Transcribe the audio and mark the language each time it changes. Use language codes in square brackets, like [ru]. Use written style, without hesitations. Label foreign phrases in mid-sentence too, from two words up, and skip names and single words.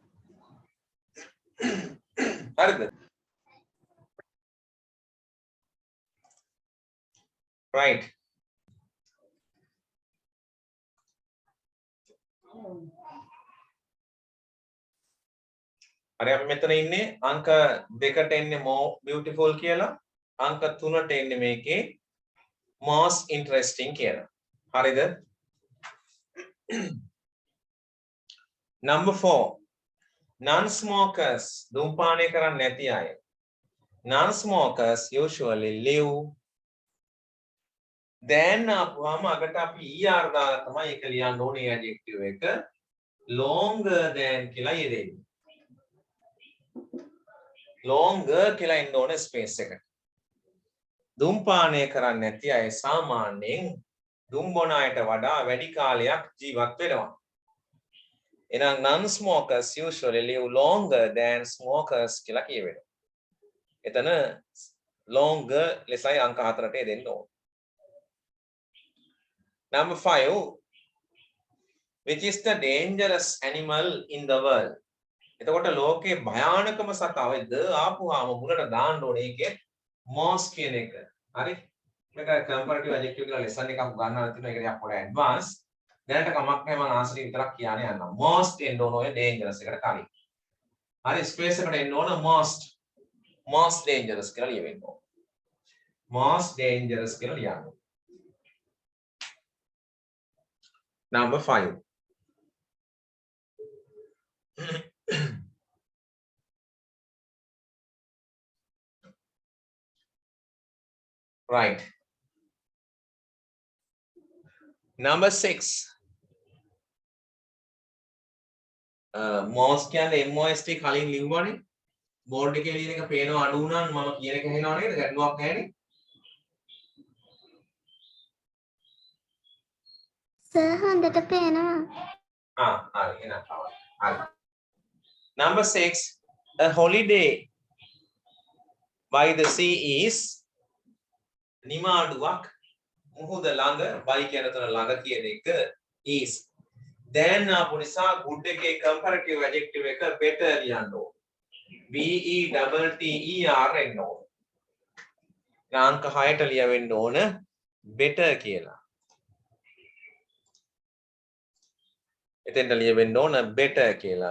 [si] හරිද? right. හරි අපි මෙතන ඉන්නේ අංක 2ට එන්නේ [en] more beautiful [si] කියලා අංක 3ට එන්නේ මේකේ [en] most interesting [si] කියලා. හරිද? [en] number 4 non smokers [si] ධූමපානය කරන්නේ නැති අය. [en] non smokers usually live then [si] අපුවාම අකට අපි er දාලා තමයි ඒක ලියන්න ඕනේ adjective එක [en] longer than [si] කියලා යෙදෙන්නේ. longer කියලා ඉන්න ඕනේ space එක. ධූමපානය කරන්නේ නැති අය සාමාන්‍යයෙන් දුම් බොන අයට වඩා වැඩි කාලයක් ජීවත් වෙනවා. එහෙනම් [en] non smokers usually live longer than smokers [si] කියලා කියවෙනවා. එතන longer ලෙසයි අංක 4ට දෙන්න ඕන. [en] number 5 which is the dangerous animal in the world. [si] එතකොට ලෝකේ භයානකම සතා වෙද ආපුවාම මුලට දාන්න ඕනේ ඒකේ most කියන එක. හරි? මේක [en] comparative adjective [si] කියලා lesson එකක් ගන්නවා තියෙනවා. ඒක ටිකක් පොඩ advance. දැනට කමක් නැහැ මම ආන්සර් විතරක් කියන්නේ යනවා. most එන්න ඕන ඔය dangerous එකට කලින්. හරි ස්පේස් එකට එන්න ඕන [en] most dangerous [si] කියලා ලියවෙන්න ඕන. [en] most dangerous [si] කියලා ලියන්න. [en] number 5 right. number 6 most [si] කියන්නේ most කලින් ලිව්වනේ බෝඩ් එකේ ලියන එක පේනවා අඩු වුණා මම කියන එක ඇහෙනව නේද ගැටලුවක් නැහැනේ සර් හොඳට පේනවා. හරි එහෙනම් හරි. [en] number 6 a holiday by the sea is [si] නිමාඩුවක් මුහුද ළඟ by කියන තන ළඟ කියන එක [en] is then [si] ආපු නිසා good එකේ [en] comparative adjective [si] එක better ලියන්න ඕන. [en] B E double T E R එන්න ඕන. [si] අංක 6ට ලියවෙන්න ඕන better කියලා. එතෙන්ට ලියවෙන්න ඕන better කියලා.